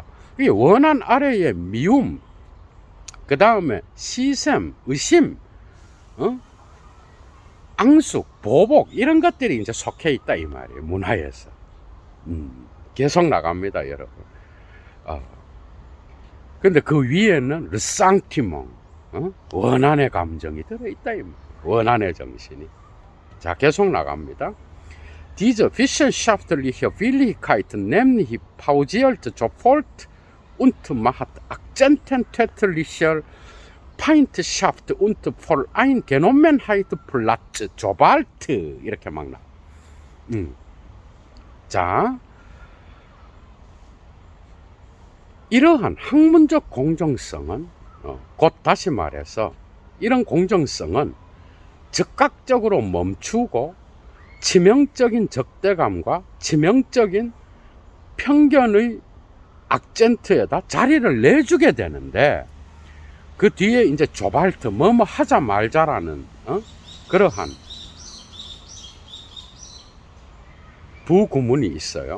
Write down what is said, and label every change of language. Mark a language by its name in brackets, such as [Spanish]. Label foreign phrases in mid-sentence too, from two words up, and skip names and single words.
[Korean] 이게 원한 아래에 미움, 그 다음에 시샘, 의심, 앙숙, 보복, 이런 것들이 이제 속해 있다 이 말이에요. 문화에서. 계속 나갑니다 여러분. 근데 그 위에는 르상티몽, 원한의 감정이 들어있다 이 말. 원한의 정신이. 자, 계속 나갑니다. [German] Diese wissenschaftliche Willigkeit, nämlich pausiert sofort und macht akzententätlicher Feindschaft und Voreingenommenheit Platz, sobald. [Korean] 이렇게 막 나와. 자, 이러한 학문적 공정성은 곧 다시 말해서 이런 공정성은 즉각적으로 멈추고 치명적인 적대감과 치명적인 편견의 악센트에다 자리를 내주게 되는데, 그 뒤에 이제 조발트 뭐뭐 하자 말자라는 그러한 부구문이 있어요.